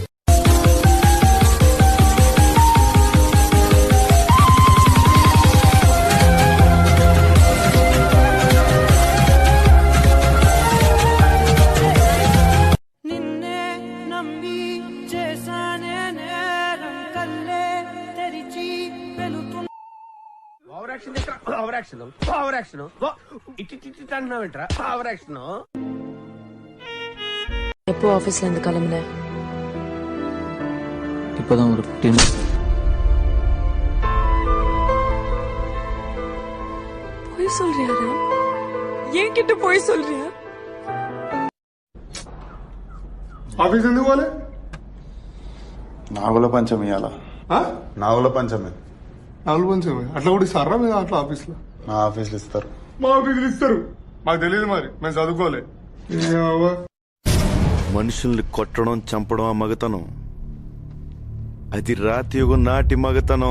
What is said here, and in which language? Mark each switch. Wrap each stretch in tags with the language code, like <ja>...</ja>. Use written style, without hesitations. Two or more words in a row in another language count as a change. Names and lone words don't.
<te>నిన్నే నమ్మి చేశానే నేరం కల్లే తెరిచి వెలుతున్న.</te> <en>over action over action over action ఇటు అంటున్నావేంట్రా? over action.</en> <ta>எப்போ ஆபீஸ்ல இருந்து கிளம்புன? இப்பதான் ஒரு 15 minutes. போய் சொல்றியா? என்கிட்ட போய் சொல்றியா?</ta> <te>ఆఫీస్ ఎందుకు పోలే? నాగుల పంచమి ఇవాళ. నాగుల పంచమి. నాలుగు పంచమి అట్లా కూడా ఇస్తారా మీరు అట్లా ఆఫీస్లో? మా ఆఫీసులు ఇస్తారు. మా ఆఫీసులు ఇస్తారు, మాకు తెలియదు మరి, మేము చదువుకోలే. మనుషుల్ని కొట్టడం చంపడం ఆ మగతనం, అది రాతియుగం నాటి మగతనం.</te>